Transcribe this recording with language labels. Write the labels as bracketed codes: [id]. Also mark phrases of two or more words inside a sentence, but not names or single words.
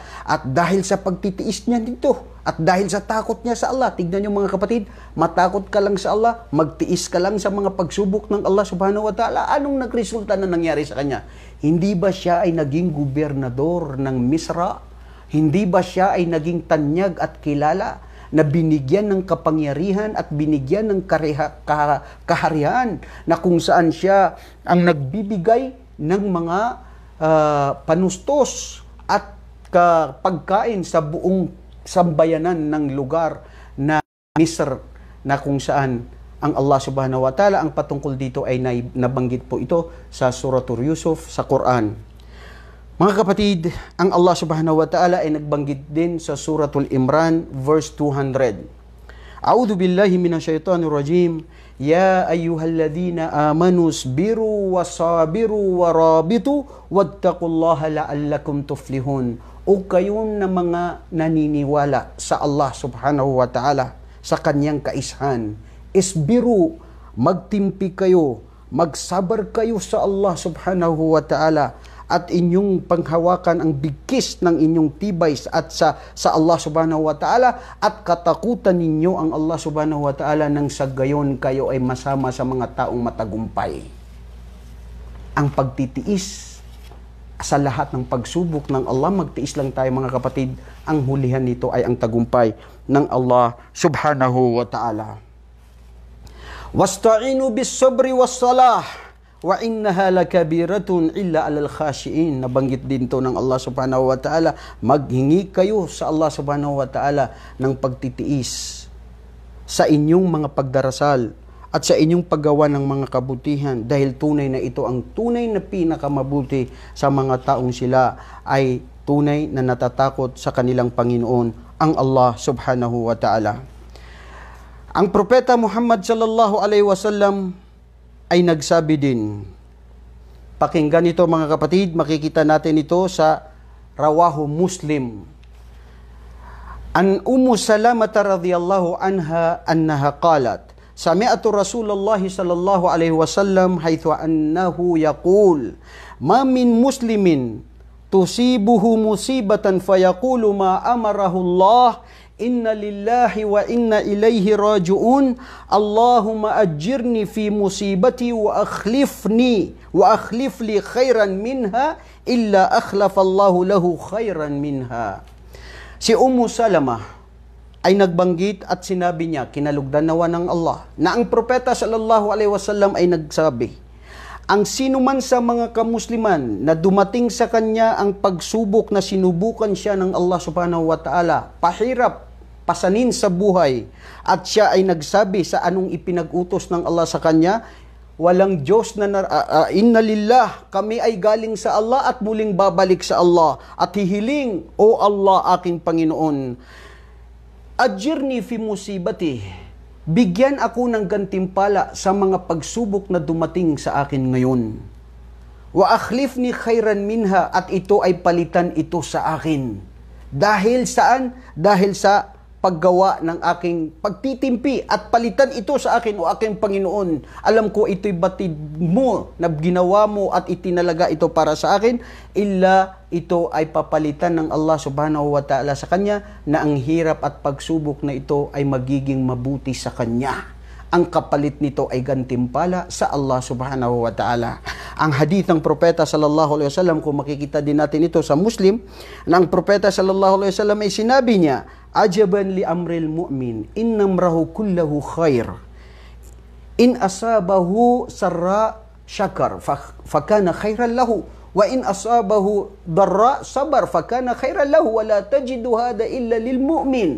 [tl] At dahil sa pagtitiis niya dito, at dahil sa takot niya sa Allah, tignan niyo mga kapatid, matakot ka lang sa Allah, magtiis ka lang sa mga pagsubok ng [ar] الله سبحانه وتعالى, [tl] anong nagresulta na nangyari sa kanya? Hindi ba siya ay naging gobernador ng Misra? Hindi ba siya ay naging tanyag at kilala na binigyan ng kapangyarihan at binigyan ng kaharian na kung saan siya ang nagbibigay ng mga panustos at pagkain sa buong sambayanan ng lugar na Misr, na kung saan ang [ar] الله سبحانه وتعالى, [tl] ang patungkol dito ay nabanggit po ito sa Surah Yusuf sa Quran. Mga kapatid, ang [ar] الله سبحانه وتعالى [tl] ay nagbanggit din sa Suratul Imran verse 200. [ar] أعوذ بالله من الشيطان الرجيم. يا أيها الذين آمنوا اصبروا وصابروا ورابطوا واتقوا الله لعلكم تفلحون. [tl] O kayon na mga naniniwala sa [ar] الله سبحانه وتعالى, [tl] sa kanyang kaishan, isbiru, magtimpi kayo, magsabar kayo sa [ar] الله سبحانه وتعالى, [tl] at inyong panghawakan ang bigkis ng inyong tibay at sa [ar] الله سبحانه وتعالى, [tl] at katakutan ninyo ang [ar] الله سبحانه وتعالى, [tl] nang sa gayon kayo ay masama sa mga taong matagumpay. Ang pagtitiis sa lahat ng pagsubok ng Allah, magtiis lang tayo mga kapatid, ang hulihan nito ay ang tagumpay ng [ar] الله سبحانه وتعالى. واستعينوا بالصبر والصلاة وإنها لكبيرة إلا على الخاشعين. [tl] Nabanggit din to ng [ar] الله سبحانه وتعالى, [tl] maghingi kayo sa [ar] الله سبحانه وتعالى [tl] ng pagtitiis sa inyong mga pagdarasal at sa inyong paggawa ng mga kabutihan, dahil tunay na ito ang tunay na pinakamabuti sa mga taong sila ay tunay na natatakot sa kanilang Panginoon, ang [ar] الله سبحانه وتعالى. [tl] Ang propeta Muhammad [ar] صلى الله عليه وسلم [tl] ay nagsabi din. Pakinggan ito mga kapatid, makikita natin ito sa [ar] رواه مسلم. عن أم سلمة رضي الله عنها أنها قالت سمعت رسول الله صلى الله عليه وسلم حيث أنه يقول ما من مسلم تصيبه مصيبة فيقول ما أمره الله إنا لله وإنا إليه راجعون اللهم أجرني في مصيبتي وأخلف لي خيرا منها إلا أخلف الله له خيرا منها. [tl] Si Ummu Salamah ay nagbanggit at sinabi niya, kinalugdan nawa ng Allah, na ang propeta [ar] صلى الله عليه وسلم [tl] ay nagsabi, ang sino man sa mga kamusliman na dumating sa kanya ang pagsubok na sinubukan siya ng [ar] الله سبحانه و [tl] ta'ala, pahirap, pasanin sa buhay, at siya ay nagsabi sa anong ipinag-utos ng Allah sa kanya, walang Diyos na [ar] إنا لله, [tl] kami ay galing sa Allah at muling babalik sa Allah, at hihiling, O Allah aking Panginoon, [ar] أجرني في مصيبتي, [tl] bigyan ako ng gantimpala sa mga pagsubok na dumating sa akin ngayon. [ar] وأخلفني خيرا منها, [tl] at ito ay palitan ito sa akin. Dahil saan? Dahil sa paggawa ng aking pagtitimpi, at palitan ito sa akin, o aking Panginoon. Alam ko ito'y batid mo na ginawa mo at itinalaga ito para sa akin, illa ito ay papalitan ng [ar] الله سبحانه وتعالى [tl] sa kanya, na ang hirap at pagsubok na ito ay magiging mabuti sa kanya. Ang kapalit nito ay gantimpala sa [ar] الله سبحانه وتعالى. [tl] Ang hadith ng propeta [ar] صلى الله عليه وسلم, [tl] kung makikita din natin ito sa Muslim, na ang propeta [ar] صلى الله عليه وسلم [tl] ay sinabi niya, [ar] عجبا لأمر المؤمن إن أمره كله خير إن أصابه سراء شكر فكان خيرا له وإن أصابه ضراء صبر فكان خيرا له ولا تجد هذا إلا للمؤمن.